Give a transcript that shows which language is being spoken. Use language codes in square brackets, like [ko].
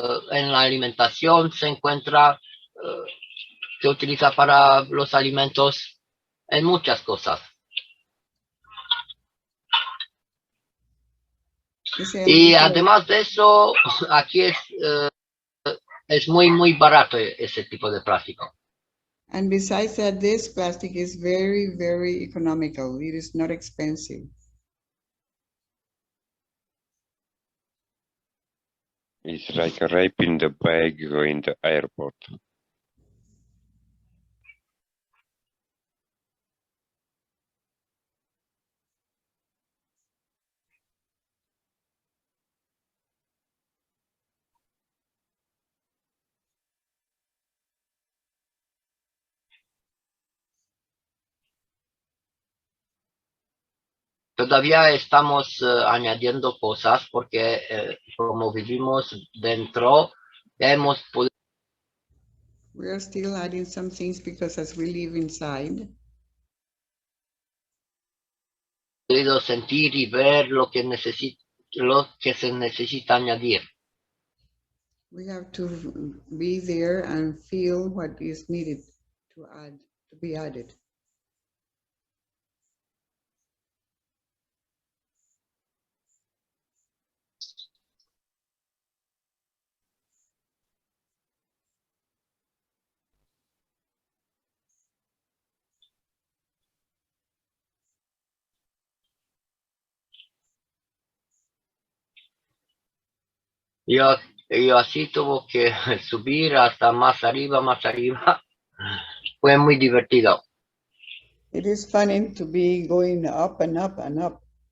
[es] En la alimentación se encuentra, se utiliza para los alimentos en muchas cosas. Y además de eso, aquí es muy barato ese tipo de plástico. [en] And besides that, this plastic is very, very economical. It is not expensive. It's like wrapping the bag in the airport. [es] Todavía estamos añadiendo cosas porque como vivimos dentro, hemos [en] We are still adding some things because as we live inside, [es] podido sentir y ver lo que se necesita añadir. [en] we have to be there and feel what is needed to be added. [es] Y así tuvo que subir hasta más arriba. Fue muy divertido. [en] It is funny to be going up and up and up.